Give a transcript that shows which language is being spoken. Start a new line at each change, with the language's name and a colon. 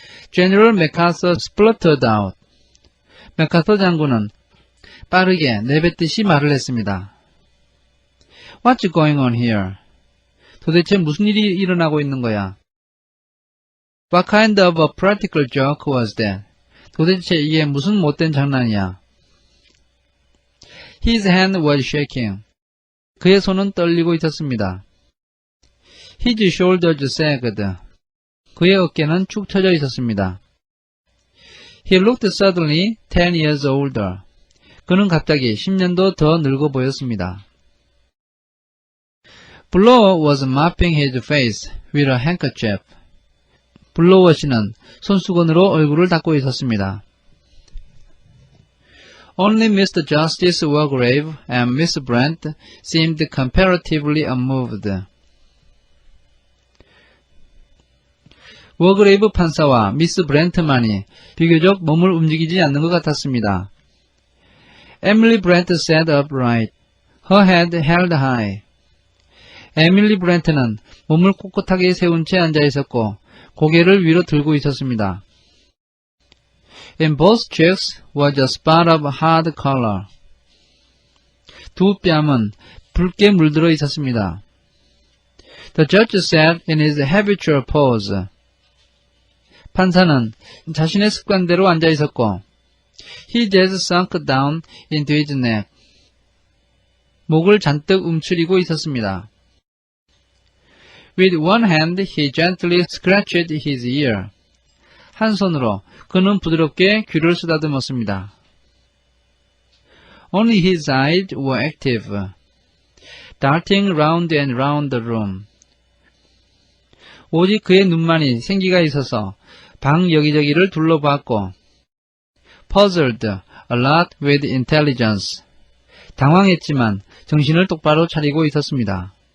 English: General MacArthur spluttered out.
Korean: 맥카서 장군은 빠르게 내뱉듯이 말을 했습니다.
English: What's going on here?
Korean: 도대체 무슨 일이 일어나고 있는 거야?
English: What kind of a practical joke was that?
Korean: 도대체 이게 무슨 못된 장난이야?
English: His hand was shaking.
Korean: 그의 손은 떨리고 있었습니다.
English: His shoulders sagged.
Korean: 그의 어깨는 축 처져 있었습니다.
English: He looked suddenly 10 years older.
Korean: 그는 갑자기 10년도 더 늙어 보였습니다.
English: Blower was mopping his face with a handkerchief.
Korean: 블로워 씨는 손수건으로 얼굴을 닦고 있었습니다.
English: Only Mr. Justice Wargrave and Miss Brent seemed comparatively unmoved.
Korean: 워그레이브 판사와 미스 브렌트만이 비교적 몸을 움직이지 않는 것 같았습니다.
English: Emily Brent sat upright, her head held high.
Korean: 에밀리 브렌트는 몸을 꼿꼿하게 세운 채 앉아 있었고 고개를 위로 들고 있었습니다.
English: In both cheeks was a spot of hard color.
Korean: 두 뺨은 붉게 물들어 있었습니다.
English: The judge sat in his habitual pose.
Korean: 판사는 자신의 습관대로 앉아 있었고
English: He just sunk down into his neck.
Korean: 목을 잔뜩 움츠리고 있었습니다.
English: With one hand, he gently scratched his ear.
Korean: 한 손으로 그는 부드럽게 귀를 쓰다듬었습니다.
English: Only his eyes were active, darting round and round the room.
Korean: 오직 그의 눈만이 생기가 있어서 방 여기저기를 둘러봤고
English: puzzled a lot with intelligence.
Korean: 당황했지만 정신을 똑바로 차리고 있었습니다.